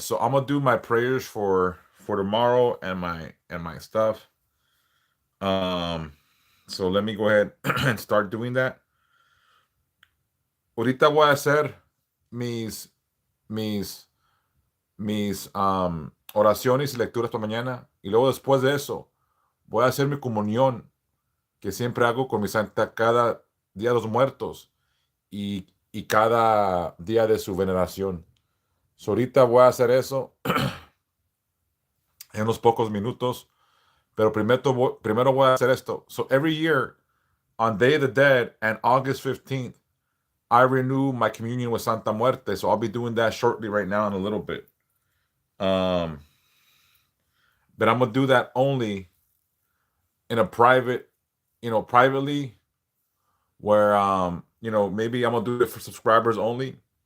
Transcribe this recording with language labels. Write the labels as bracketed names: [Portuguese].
[English] So I'm gonna do my prayers for tomorrow and my stuff. Um. So let me go ahead and start doing that. [Spanish] Ahorita voy a hacer mis mis oraciones y lecturas para mañana. Y luego después de eso, voy a hacer mi comunión que siempre hago con mi santa cada día de los muertos y cada día de su veneración. So, ahorita voy a hacer eso en unos pocos minutos, pero primero voy a hacer esto. [English] So every year on Day of the Dead and August 15th, I renew my communion with Santa Muerte. So I'll be doing that shortly right now in a little bit. But I'm gonna do that only in a private, privately, where maybe I'm gonna do it for subscribers only.